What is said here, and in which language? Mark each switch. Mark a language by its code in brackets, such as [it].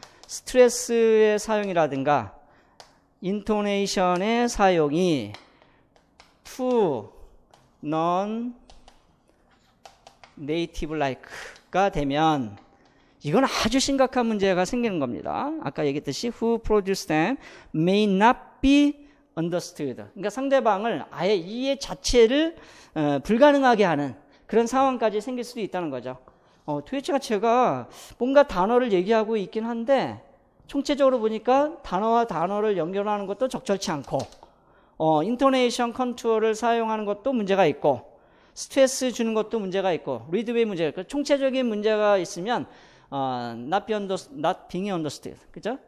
[ko] 스트레스의 사용이라든가 인토네이션의 사용이 [en] to non-native like [ko] 가 되면 이건 아주 심각한 문제가 생기는 겁니다. 아까 얘기했듯이 [en] who produce them may not be understood. [ko] 그러니까 상대방을 아예 이해 자체를 불가능하게 하는 그런 상황까지 생길 수도 있다는 거죠. 도대체가 제가 뭔가 단어를 얘기하고 있긴 한데 총체적으로 보니까 단어와 단어를 연결하는 것도 적절치 않고 인토네이션 컨트롤을 사용하는 것도 문제가 있고 스트레스 주는 것도 문제가 있고 리드웨이 문제가 있고 총체적인 문제가 있으면 [en] not being understood. [ko] 그죠?